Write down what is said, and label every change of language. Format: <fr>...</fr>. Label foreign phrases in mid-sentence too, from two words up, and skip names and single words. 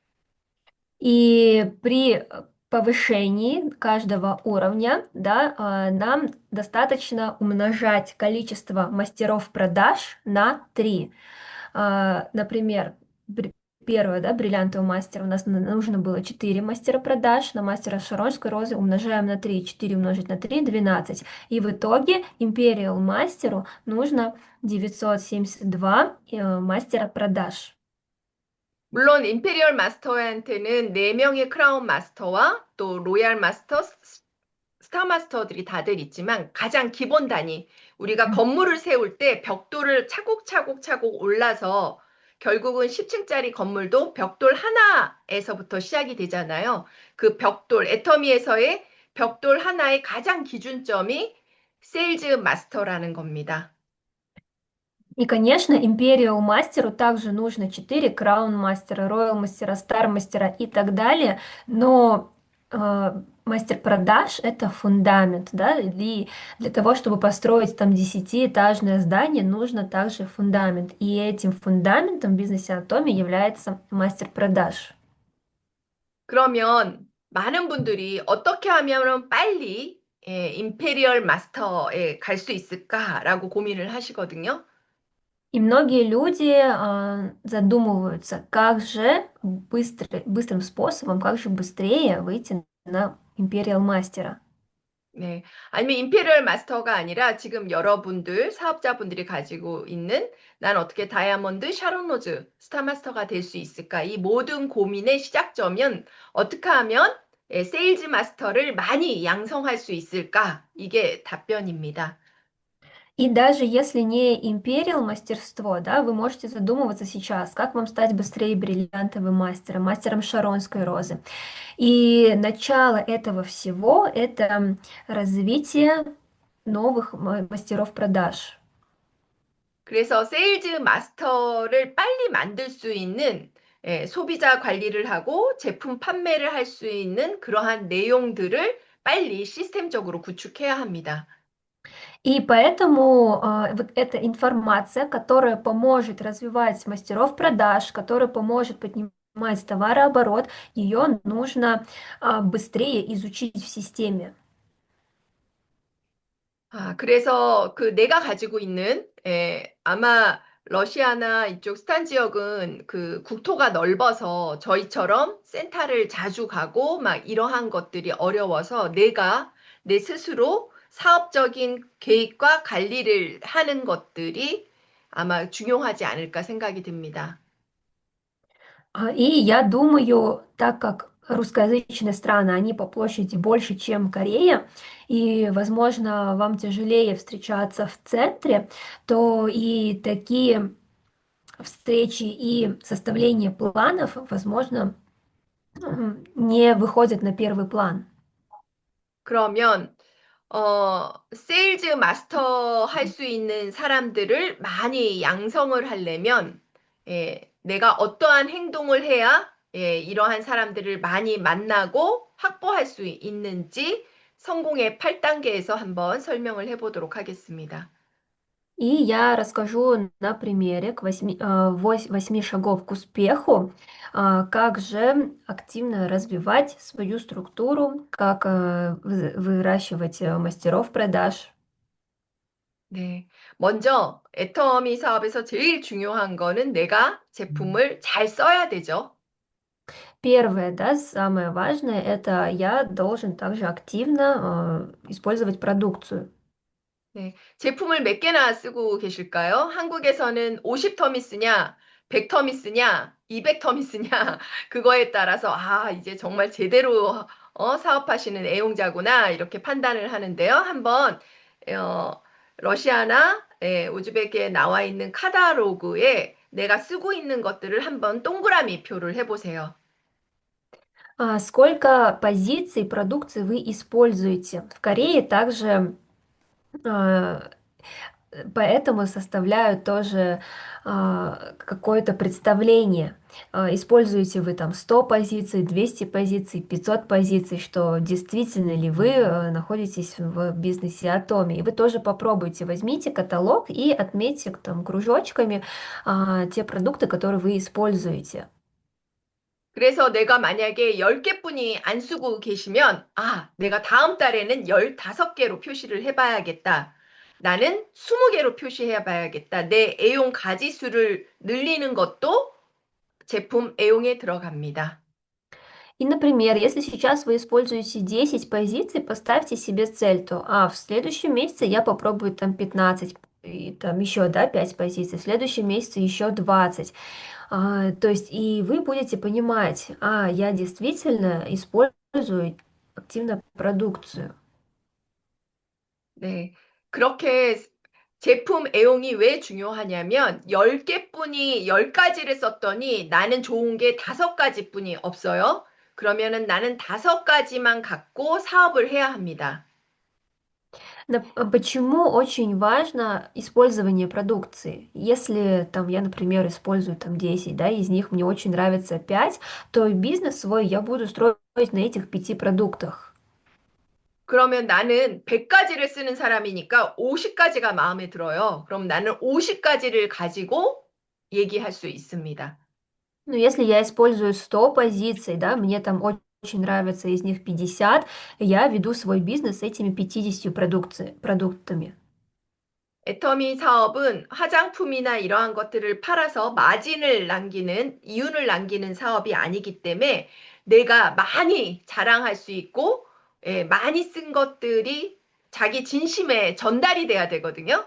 <ru>И при повышении каждого уровня, да, нам достаточно умножать количество мастеров продаж на 3. Например, первое, да, бриллиантовый мастер, у нас нужно было 4 мастера продаж, на мастера Шаронской розы умножаем на 3, 4 умножить на 3, 12. И в итоге Imperial мастеру нужно 972 мастера продаж.</ru> <ko>물론 임페리얼 마스터한테는 4명의 크라운 마스터와 또 로얄 마스터, 스타 마스터들이 다들 있지만 가장 기본 단위, 우리가 건물을 세울 때 벽돌을 차곡차곡 올라서 결국은 10층짜리 건물도 벽돌 하나에서부터 시작이 되잖아요. 그 벽돌, 애터미에서의 벽돌 하나의 가장 기준점이 세일즈 마스터라는 겁니다.</ko> <ru>И, конечно, Imperial мастеру также нужно 4 Crown мастера, Royal мастера, Star мастера и так далее, но мастер продаж это фундамент, да, и для того, чтобы построить там 10-этажное здание, нужно также фундамент, и этим фундаментом в бизнесе Atomi является мастер продаж.</ru> <ko>그러면 많은 분들이 어떻게 하면 빨리 임페리얼 마스터에 갈 수 있을까라고 고민을 하시거든요.</ko> <ru>И многие люди задумываются, как же быстрым способом, как же быстрее выйти на Imperial мастера.</ru> <ko>네. 아니면 임페리얼 마스터가 아니라 지금 여러분들, 사업자분들이 가지고 있는 난 어떻게 다이아몬드, 샤론 로즈, 스타마스터가 될 수 있을까? 이 모든 고민의 시작점은 어떻게 하면 세일즈 마스터를 많이 양성할 수 있을까? 이게 답변입니다.</ko> <ru>И даже если не Imperial мастерство, да, вы можете задумываться сейчас, как вам стать быстрее бриллиантовым мастером, мастером Шаронской розы. И начало этого всего– это развитие новых мастеров продаж.</ru> <ko>그래서 세일즈 마스터를 빨리 만들 수 있는 소비자 관리를 하고 제품 판매를 할 수 있는 그러한 내용들을 빨리 시스템적으로 구축해야 합니다.</ko> <ru>И поэтому вот эта информация, которая поможет развивать мастеров продаж, которая поможет поднимать товарооборот, ее нужно быстрее изучить в системе.</ru> <ko>그래서 그 내가 가지고 있는 아마 러시아나 이쪽 스탄 지역은 그 국토가 넓어서 저희처럼 센터를 자주 가고 막 이러한 것들이 어려워서 내가 내 스스로 사업적인 계획과 관리를 하는 것들이 아마 중요하지 않을까 생각이 듭니다.</ko> <ru>И я думаю, так как русскоязычные страны, они по площади больше, чем Корея, и, возможно, вам тяжелее встречаться в центре, то и такие встречи и составление планов, возможно, не выходят на первый план.</ru> <ko>그러면 세일즈 마스터 할 수 있는 사람들을 많이 양성을 하려면, 내가 어떠한 행동을 해야, 이러한 사람들을 많이 만나고 확보할 수 있는지 성공의 8단계에서 한번 설명을 해보도록 하겠습니다.</ko> <ru>И я расскажу на примере 8 шагов к успеху, как же активно развивать свою структуру, как выращивать мастеров продаж.</ru> <ko>네. 먼저 애터미 사업에서 제일 중요한 거는 내가 제품을 잘 써야 되죠.</ko> <ru>Первое, да, самое важное, это я должен также активно использовать продукцию.</ru> <ko>네. 제품을 몇 개나 쓰고 계실까요? 한국에서는 50터미 쓰냐, 100터미 쓰냐, 200터미 쓰냐, 그거에 따라서, 아, 이제 정말 제대로 사업하시는 애용자구나, 이렇게 판단을 하는데요. 한번, 어, 러시아나 우즈베키에 나와 있는 카다로그에 내가 쓰고 있는 것들을 한번 동그라미 표를 해보세요.</ko> <ru>Сколько позиций продукции вы используете? В Корее также а, поэтому составляют тоже какое-то представление. Используете вы там 100 позиций, 200 позиций, 500 позиций, что действительно ли вы находитесь в бизнесе Атоми. И вы тоже попробуйте, возьмите каталог и отметьте там кружочками те продукты, которые вы используете.</ru> <ko>그래서 내가 만약에 10개뿐이 안 쓰고 계시면, 아, 내가 다음 달에는 15개로 표시를 해봐야겠다. 나는 20개로 표시해봐야겠다. 내 애용 가지수를 늘리는 것도 제품 애용에 들어갑니다.</ko> <ru>И, например, если сейчас вы используете 10 позиций, поставьте себе цель, то в следующем месяце я попробую там 15, и там еще, да, 5 позиций, в следующем месяце еще 20. То есть и вы будете понимать, я действительно использую активно продукцию.</ru> <ko>네. 그렇게 제품 애용이 왜 중요하냐면 10개뿐이 10가지를 썼더니 나는 좋은 게 5가지뿐이 없어요. 그러면은 나는 5가지만 갖고 사업을 해야 합니다.</ko> <ru>Почему очень важно использование продукции? Если там я, например, использую там 10, да, из них мне очень нравится 5, то и бизнес свой я буду строить на этих 5 продуктах.</ru> <ko>그러면 나는 100가지를 쓰는 사람이니까 50가지가 마음에 들어요. 그럼 나는 50가지를 가지고 얘기할 수 있습니다.</ko> <ru>Но если я использую 100 позиций, да, мне там очень нравится из них 50, я веду свой бизнес с этими 50 продуктами.</ru> <ko>애터미 사업은 화장품이나 이러한 것들을 팔아서 마진을 남기는, 이윤을 남기는 사업이 아니기 때문에 내가 많이 자랑할 수 있고, 많이 쓴 것들이 자기 진심에 전달이 돼야 되거든요.</ko>